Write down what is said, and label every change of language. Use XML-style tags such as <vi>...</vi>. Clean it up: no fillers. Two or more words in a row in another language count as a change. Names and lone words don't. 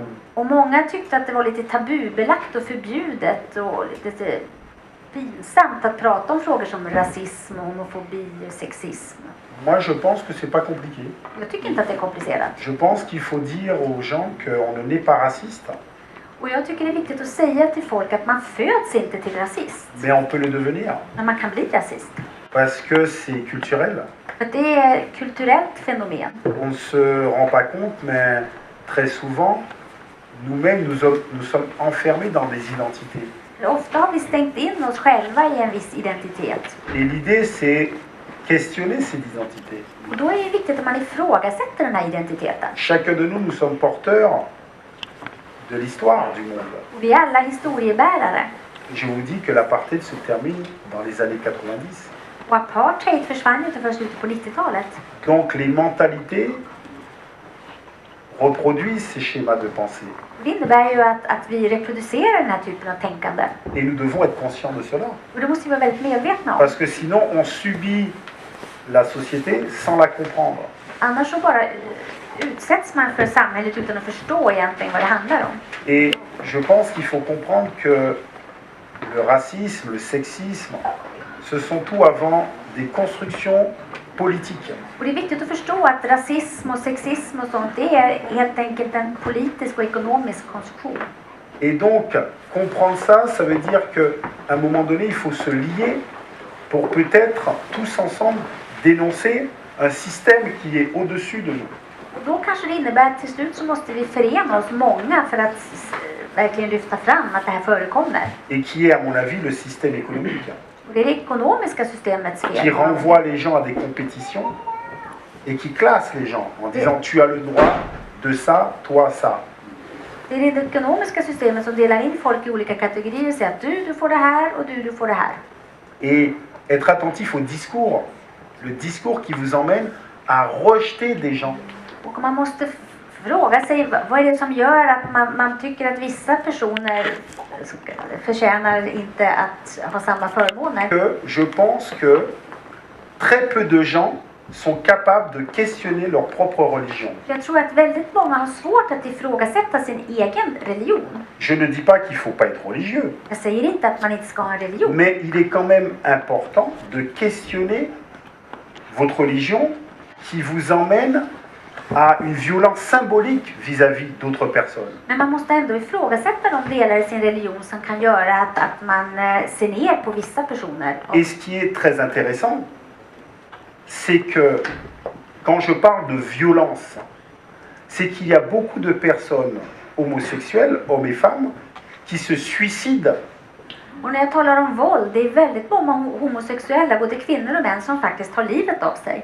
<sv>Och många tyckte att det var lite tabubelagt och förbjudet och lite pinsamt att prata om frågor som rasism, homofobi och sexism.</sv> <fr>Moi, je pense que c'est pas compliqué.</fr> <sv>Jag tycker inte att det är komplicerat.</sv> <fr>Je pense qu'il faut dire aux gens qu'on ne naît pas raciste,</fr> <sv>Och jag tycker det är viktigt att säga till folk att man föds inte till rasist.</sv> <fr>mais on peut le devenir.</fr> <sv>Men man kan bli rasist.</sv> <fr>Parce que c'est culturel.</fr> <sv>För det är ett kulturellt fenomen.</sv> <fr>On ne se rend pas compte, mais très souvent, nous-mêmes, nous sommes enfermés dans des identités.</fr> <sv>Ofta har vi stängt in oss själva i en viss identitet.</sv> <fr>Et l'idée, c'est questionner ces identités.</fr> <sv>Och då är det viktigt att man ifrågasätter den här identiteten.</sv> <fr>Chacun de nous sommes porteurs de l'histoire du monde.</fr> <sv>Och vi är alla historiebärare.</sv> <fr>Je vous dis que l'apartheid se termine dans les années 90.</fr> <sv>Och apartheid försvann ju inte förrän slutet på 90-talet.</sv> <fr>Donc les mentalités reproduisent ces schémas de pensée.</fr> <sv>Det innebär ju att vi reproducerar den här typen av tänkande.</sv> <fr>Et nous devons être conscients de cela.</fr> <sv>Och det måste vi vara väldigt medvetna om.</sv> <fr>Parce que sinon, on subit la société sans la comprendre.</fr> <sv>Annars så bara utsätts man för samhället utan att förstå egentligen vad det handlar om.</sv> <fr>Et je pense qu'il faut comprendre que le racisme, le sexisme, ce sont tout avant des constructions politiques.</fr> <sv>Och det är viktigt att förstå att rasism och sexism och sånt, det är helt enkelt en politisk och ekonomisk konstruktion.</sv> <fr>Et donc, comprendre ça, ça veut dire qu'à un moment donné, il faut se lier pour peut-être tous ensemble dénoncer un système qui est au-dessus de nous.</fr> <sv>Och då kanske det innebär att till slut så måste vi förena oss många för att verkligen lyfta fram att det här förekommer.</sv> <fr>Et qui est, à mon avis, le système économique.</fr> <sv>Och det är det ekonomiska systemets</sv> <fr>Qui</fr> <sv>fel.</sv> <fr>renvoie les gens à des compétitions et qui classe les gens en disant tu as le droit de ça, toi ça.</fr> <sv>Det är det ekonomiska systemet som delar in folk i olika kategorier och säger att du får det här och du får det här.</sv> <fr>Et être attentif au discours, le discours qui vous emmène à rejeter des gens.</fr> <sv>Och man måste fråga sig vad är det som gör att man tycker att vissa personer förtjänar inte att ha samma förmåner.</sv> <fr>Que je pense que très peu de gens sont capables de questionner leur propre religion.</fr> <sv>Jag tror att väldigt många har svårt att ifrågasätta sin egen religion.</sv> <fr>Je ne dis pas qu'il ne faut pas être religieux,</fr> <sv>Jag säger inte att man inte ska ha en religion.</sv> <fr>mais il est quand même important de questionner votre religion qui vous emmène à une violence symbolique vis-à-vis d'autres personnes.</fr> <sv>Men man måste ändå ifrågasätta de delar i sin religion som kan göra att man ser ner på vissa personer.</sv> <fr>Et ce qui est très intéressant, c'est que quand je parle de violence, c'est qu'il y a beaucoup de personnes homosexuelles, hommes et femmes, qui se suicident</fr> <sv>Och när jag talar om våld, det är väldigt många homosexuella, både kvinnor och män, som faktiskt tar livet av sig.</sv>